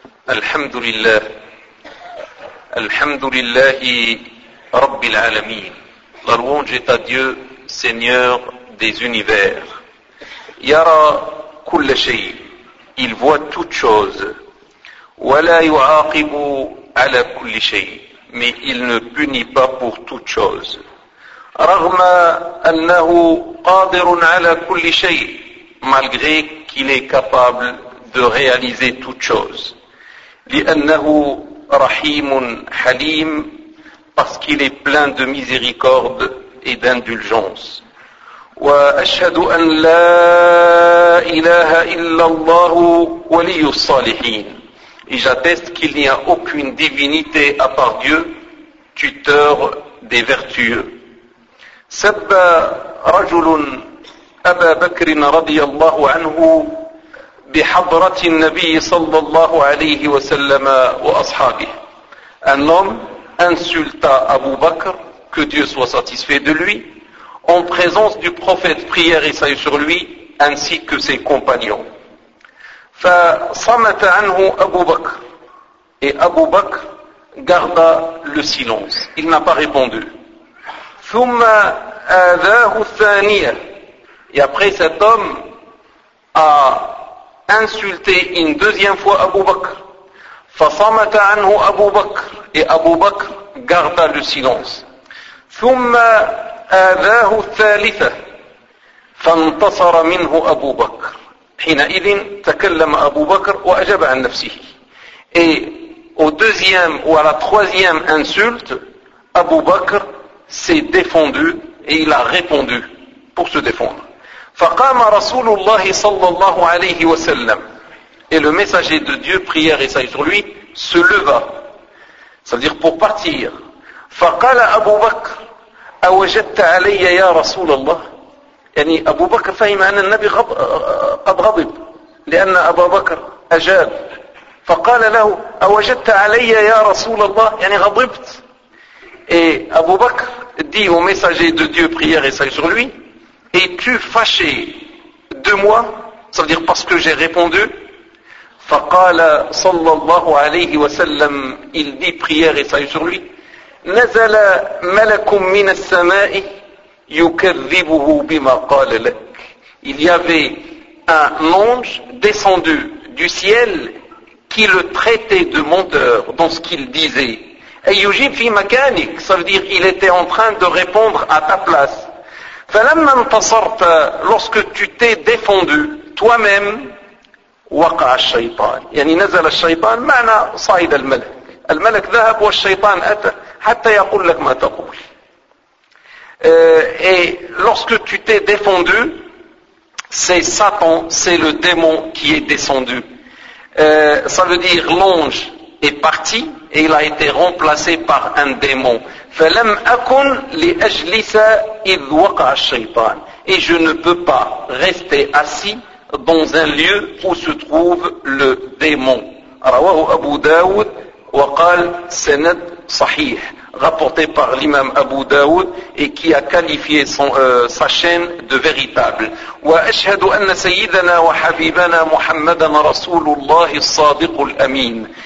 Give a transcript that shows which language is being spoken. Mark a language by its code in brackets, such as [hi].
[ar] الحمد لله، الحمد لله رب العالمين. [fr] La louange est à Dieu, Seigneur des univers. [ar] يرى كل شيء. [fr] Il voit toute chose. [ar] ولا يعاقب على كل شيء. [fr] Mais il ne punit pas pour toute chose. [ar] رغم أنه قادر على كل شيء. [fr] Malgré qu'il est capable de réaliser toute chose. [ar] لأنه رحيم حليم [fr] parce qu'il est plein de miséricorde et d'indulgence. [ar] وأشهد أن لا إله إلا الله ولي الصالحين. [fr] Et j'atteste qu'il n'y a aucune divinité à part Dieu, tuteur des vertueux. [ar] سب رجل أبا بكر رضي الله عنه بحضرة النبي صلى الله عليه وسلم وأصحابه. [fr] Un homme insulta Abu Bakr, que Dieu soit satisfait de lui, en présence du prophète, prière et salut sur lui, ainsi que ses compagnons. [ar] فصمت عنه أبو بكر. [fr] Et Abu Bakr garda le silence. Il n'a pas répondu. [ar] ثم آذاه الثانية. [fr] Et après, cet homme a insulté une deuxième fois Abu Bakr. [ar] فصمت عنه أبو بكر. [fr] Et Abu Bakr garda le silence. [ar] ثم آذاه الثالثة. فانتصر منه أبو بكر. حينئذ تكلم أبو بكر وأجاب عن نفسه. [fr] Et au deuxième ou à la troisième insulte, Abu Bakr s'est défendu et il a répondu pour se défendre. [ar] فقام رسول الله صلى الله عليه وسلم. [fr] Et le messager de Dieu, prière et salut sur lui, se leva. C'est-à-dire pour partir. [ar] فقال أبو بكر أوجدت علي يا رسول الله. يعني أبو بكر فهم أن النبي قد غضب لأن أبو بكر أجاب. فقال له أوجدت علي يا رسول الله. يعني غضبت. [fr] Et Abu Bakr dit au messager de Dieu, prière et salut sur lui, es-tu fâché de moi, ça veut dire parce que j'ai répondu. [ar] فقال صلى الله عليه وسلم, [fr] il dit prière et salut sur lui, [ar] نزل ملك من السماء يكذبه بما قال لك. [fr] Il y avait un ange descendu du ciel qui le traitait de menteur dans ce qu'il disait. Et [ar] يجيب في مكانك, [fr] ça veut dire il était en train de répondre à ta place. [ar] فلما انتصرت, [fr] lorsque tu t'es défendu toi-même, [ar] وقع الشيطان. يعني نزل الشيطان معنى صعد الملك. الملك ذهب والشيطان أتى حتى يقول لك ما تقول. [fr] Et lorsque tu t'es défendu, c'est Satan, c'est le démon qui est descendu. Ça veut dire l'ange est parti et il a été remplacé par un démon. [ar] فَلَمْ أَكُنْ لِأَجْلِسَ إِذْ وَقَعَ الشَّيْطَانِ. [fr] Et je ne peux pas rester assis dans un lieu où se trouve le démon. [ar] رواه أبو داود وقال سند صحيح. [fr] Rapporté par l'imam Abu Daoud et qui a qualifié sa chaîne de véritable. [ar] وأشهد أن سيدنا وحبيبنا محمدا رسول الله الصادق الأمين.